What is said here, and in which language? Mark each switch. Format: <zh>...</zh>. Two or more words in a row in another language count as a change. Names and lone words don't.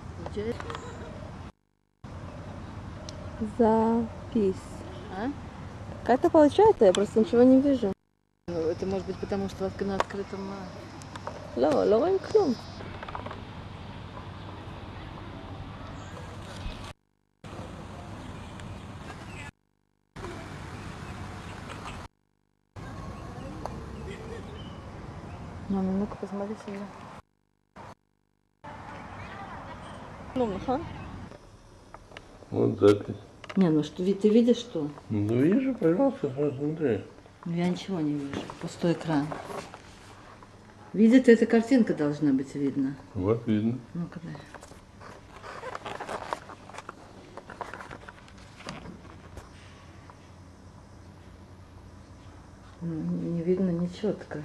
<ru>Запись. А? Как это получается? Я просто ничего не вижу. Это может быть потому, что на открытом...</ru> <he>לא רואים כלום.</he> <ru>Мама, ну-ка посмотри сюда.</ru> <he>כלום, נכון?</he> <ru>Вот запись. Не, ну что, ты видишь что? Ну вижу, пожалуйста, посмотри. Я ничего не вижу. Пустой экран. Видит, эта картинка должна быть видна. Вот видно. Ну-ка, дай. Не видно нечетко.</ru>